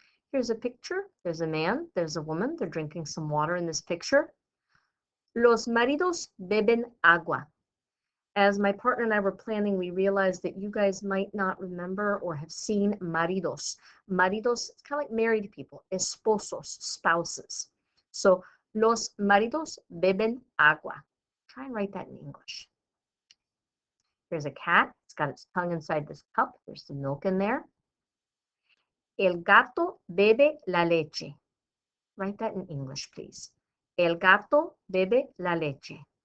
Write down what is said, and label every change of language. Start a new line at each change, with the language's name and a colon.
English: Here's a picture, there's a man, there's a woman, they're drinking some water in this picture.
Spanish: Los maridos beben agua.
English: As my partner and I were planning, we realized that you guys might not remember or have seen maridos. Maridos, it's kind of like married people, esposos, spouses. So,
Spanish: los maridos beben agua.
English: Try and write that in English. There's a cat, it's got its tongue inside this cup, there's some milk in there.
Spanish: El gato bebe la leche.
English: Write that in English, please.
Spanish: El gato bebe la leche.